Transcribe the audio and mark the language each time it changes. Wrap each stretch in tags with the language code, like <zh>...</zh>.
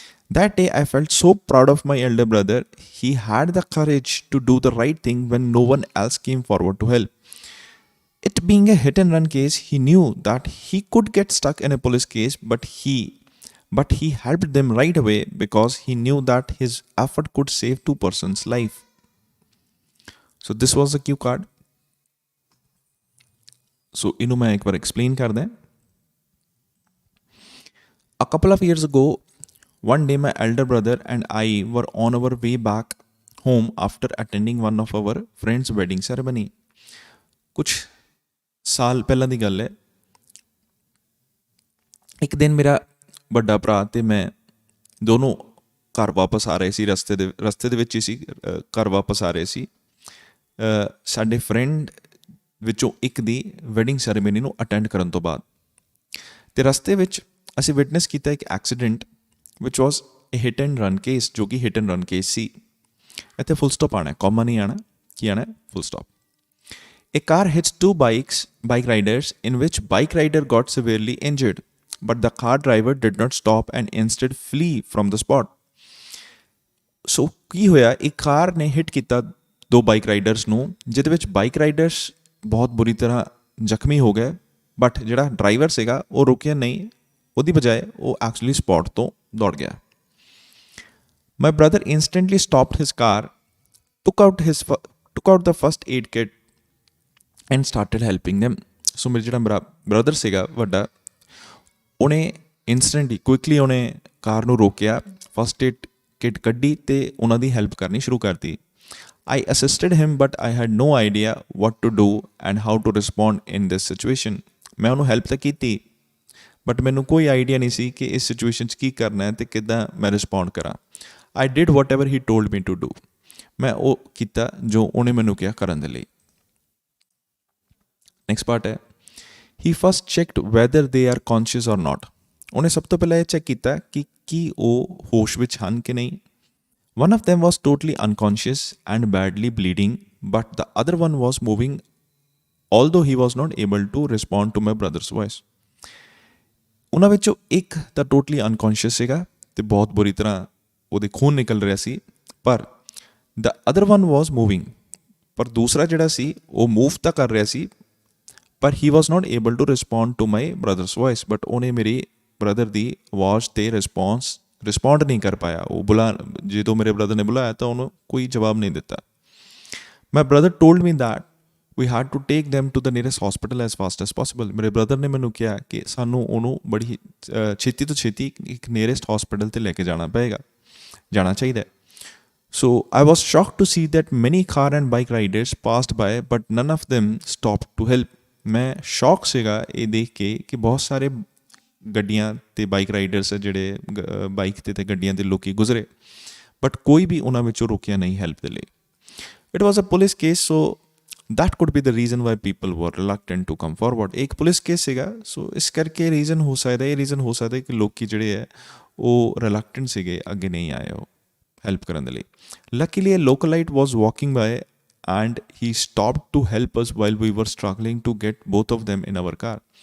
<en>That day I felt so proud of my elder brother. He had the courage to do the right thing when no one else came forward to help. It being a hit and run case, he knew that he could get stuck in a police case, but he helped them right away because he knew that his effort could save two persons' life. So this was the cue card.</en> <pa>So ਇਹਨੂੰ ਮੈਂ ਇੱਕ ਵਾਰ explain ਕਰਦਾ।</pa> <en>A couple of years ago, one day my elder brother and I were on our way back home after attending one of our friends' wedding ceremony.</en> <pa>ਕੁਛ ਸਾਲ ਪਹਿਲਾਂ ਦੀ ਗੱਲ ਹੈ। ਇੱਕ ਦਿਨ ਮੇਰਾ ਵੱਡਾ ਭਰਾ ਅਤੇ ਮੈਂ ਦੋਨੋਂ ਘਰ ਵਾਪਸ ਆ ਰਹੇ ਸੀ। ਰਸਤੇ ਦੇ ਵਿੱਚ ਹੀ ਸੀ, ਘਰ ਵਾਪਸ ਆ ਰਹੇ ਸੀ। ਸਾਡੇ ਫਰੈਂਡ ਵਿੱਚੋਂ ਇੱਕ ਦੀ ਵੈਡਿੰਗ ਸੈਰੇਮਨੀ ਨੂੰ ਅਟੈਂਡ ਕਰਨ ਤੋਂ ਬਾਅਦ, ਅਤੇ ਰਸਤੇ ਵਿੱਚ ਅਸੀਂ ਵਿਟਨੈਸ ਕੀਤਾ ਇੱਕ accident which</pa> <en>was a hit and run case,</en> <pa>ਜੋ ਕਿ ਹਿਟ ਐਂਡ ਰਨ ਕੇਸ ਸੀ। ਇੱਥੇ ਫੁੱਲ ਸਟਾਪ ਆਉਣਾ, ਕੌਮਾ ਨਹੀਂ ਆਉਣਾ। ਕੀ ਆਉਣਾ? Full stop.</pa> <en>A car hits two bike riders in which bike rider got severely injured, but the car driver did not stop and instead flee from the spot.</en> <pa>So ਕੀ ਹੋਇਆ, ਇੱਕ ਕਾਰ ਨੇ hit ਕੀਤਾ ਦੋ bike riders ਨੂੰ, ਜਿਹਦੇ ਵਿੱਚ bike riders ਬਹੁਤ ਬੁਰੀ ਤਰ੍ਹਾਂ ਜ਼ਖਮੀ ਹੋ ਗਏ, ਬਟ ਜਿਹੜਾ ਡਰਾਈਵਰ ਸੀਗਾ ਉਹ ਰੁਕਿਆ ਨਹੀਂ, ਉਹਦੀ ਬਜਾਏ ਉਹ ਐਕਚੁਅਲੀ ਸਪੌਟ ਤੋਂ ਦੌੜ ਗਿਆ।</pa> <en>My brother instantly stopped his car, took out the first aid kit and started helping them.</en> <pa>ਸੋ ਮੇਰੇ ਜਿਹੜਾ ਬ੍ਰਦਰ ਸੀਗਾ ਵੱਡਾ, ਉਹਨੇ ਇੰਸਟੈਂਟਲੀ ਕੁਇਕਲੀ ਉਹਨੇ ਕਾਰ ਨੂੰ ਰੋਕਿਆ, ਫਸਟ ਏਡ ਕਿਟ ਕੱਢੀ ਅਤੇ ਉਹਨਾਂ ਦੀ ਹੈਲਪ ਕਰਨੀ ਸ਼ੁਰੂ ਕਰਤੀ।</pa> <en>I assisted him but I had no idea what to do and how to respond in this situation.</en> <pa>ਮੈਂ ਉਹਨੂੰ ਹੈਲਪ ਤਾਂ ਕੀਤੀ, ਬਟ ਮੈਨੂੰ ਕੋਈ ਆਈਡੀਆ ਨਹੀਂ ਸੀ ਕਿ ਇਸ ਸਿਚੁਏਸ਼ਨ 'ਚ ਕੀ ਕਰਨਾ ਹੈ ਅਤੇ ਕਿੱਦਾਂ ਮੈਂ ਰਿਸਪੌਂਡ ਕਰਾਂ।</pa> <en>I did whatever he told me to do.</en> <pa>ਮੈਂ ਉਹ ਕੀਤਾ ਜੋ ਉਹਨੇ ਮੈਨੂੰ ਕਿਹਾ ਕਰਨ ਦੇ ਲਈ। ਨੈਕਸਟ ਪਾਰਟ ਹੈ,</pa> <en>he first checked whether they are conscious or not.</en> <pa>ਉਹਨੇ ਸਭ ਤੋਂ ਪਹਿਲਾਂ ਇਹ ਚੈੱਕ ਕੀਤਾ ਕਿ ਕੀ ਉਹ ਹੋਸ਼ ਵਿੱਚ ਹਨ ਕਿ ਨਹੀਂ।</pa> <en>One of them was totally unconscious and badly bleeding, but the other one was moving, although he was not able to respond to my brother's voice.</en> <pa>ਉਹਨਾਂ ਵਿੱਚੋਂ ਇੱਕ ਤਾਂ ਟੋਟਲੀ ਅਨਕੌਂਸ਼ੀਅਸ ਸੀਗਾ ਅਤੇ ਬਹੁਤ ਬੁਰੀ ਤਰ੍ਹਾਂ ਉਹਦੇ ਖੂਨ ਨਿਕਲ ਰਿਹਾ ਸੀ, ਪਰ</pa> <en>the other one was moving,</en> <pa>ਪਰ ਦੂਸਰਾ ਜਿਹੜਾ ਸੀ ਉਹ ਮੂਵ ਤਾਂ ਕਰ ਰਿਹਾ ਸੀ, ਪਰ</pa> <en>he was not able to respond to my brother's voice,</en> <pa>but ਉਹਨੇ ਮੇਰੀ ਬ੍ਰਦਰ ਦੀ ਆਵਾਜ਼ 'ਤੇ ਰਿਸਪੌਂਡ ਨਹੀਂ ਕਰ ਪਾਇਆ। ਉਹ ਜਦੋਂ ਮੇਰੇ ਬ੍ਰਦਰ ਨੇ ਬੁਲਾਇਆ ਤਾਂ ਉਹਨੂੰ ਕੋਈ ਜਵਾਬ ਨਹੀਂ ਦਿੱਤਾ।</pa> <en>My brother told me that we had to take them to the nearest hospital as fast as possible.</en> <pa>ਮੇਰੇ ਬ੍ਰਦਰ ਨੇ ਮੈਨੂੰ ਕਿਹਾ ਕਿ ਸਾਨੂੰ ਉਹਨੂੰ ਬੜੀ ਛੇਤੀ ਤੋਂ ਛੇਤੀ ਇੱਕ ਨੀਅਰੈਸਟ ਹੌਸਪੀਟਲ 'ਤੇ ਲੈ ਕੇ ਜਾਣਾ ਚਾਹੀਦਾ।</pa> <en>So I was shocked to see that many car and bike riders passed by but none of them stopped to help.</en> <pa>ਮੈਂ ਸ਼ੌਕ ਸੀਗਾ ਇਹ ਦੇਖ ਕੇ ਕਿ ਬਹੁਤ ਸਾਰੇ ਗੱਡੀਆਂ ਤੇ ਬਾਈਕ ਰਾਈਡਰਸ ਜਿਹੜੇ ਬਾਈਕ ਤੇ ਗੱਡੀਆਂ ਦੇ ਲੋਕੀ ਗੁਜ਼ਰੇ, ਬਟ ਕੋਈ ਵੀ ਉਹਨਾਂ ਵਿੱਚੋਂ ਰੁਕਿਆ ਨਹੀਂ ਹੈਲਪ ਦੇ ਲਈ।</pa> <en>It was a police case, so that could be the reason why people were reluctant to come forward.</en> <pa>ਇੱਕ ਪੁਲਿਸ ਕੇਸ ਸੀਗਾ, ਸੋ ਇਸ ਕਰਕੇ ਰੀਜ਼ਨ ਹੋ ਸਕਦਾ ਕਿ ਲੋਕੀ ਜਿਹੜੇ ਹੈ ਉਹ ਰਿਲੈਕਟੈਂਟ ਸੀਗੇ, ਅੱਗੇ ਨਹੀਂ ਆਏ ਉਹ ਹੈਲਪ ਕਰਨ ਦੇ ਲਈ।</pa> <en>Luckily a localite was walking by and he stopped to help us while we were struggling to get both of them in our car.</en>